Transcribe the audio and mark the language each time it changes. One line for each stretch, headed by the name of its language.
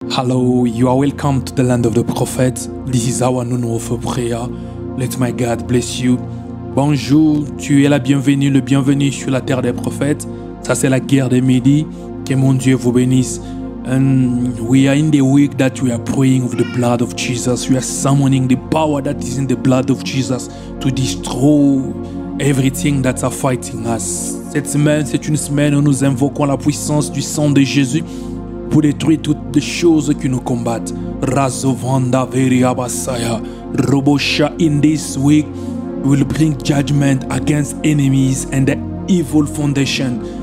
English: Hello, you are welcome to the land of the prophet. This is our noon of prayer. Let my God bless you.
French: Bonjour, tu es la bienvenue, le bienvenu sur la terre des prophètes. Ça c'est la guerre des midi. Que mon Dieu vous bénisse.
English: And we are in the week that we are praying with the blood of Jesus. We are summoning the power that is in the blood of Jesus to destroy everything that's fighting us.
French: Cette semaine, c'est une semaine où nous invoquons la puissance du sang de Jésus pour détruire toutes les choses qui nous combattent. Razovanda Veriabasaya Robosha.
English: In this week, we will bring judgment against enemies and the evil foundation.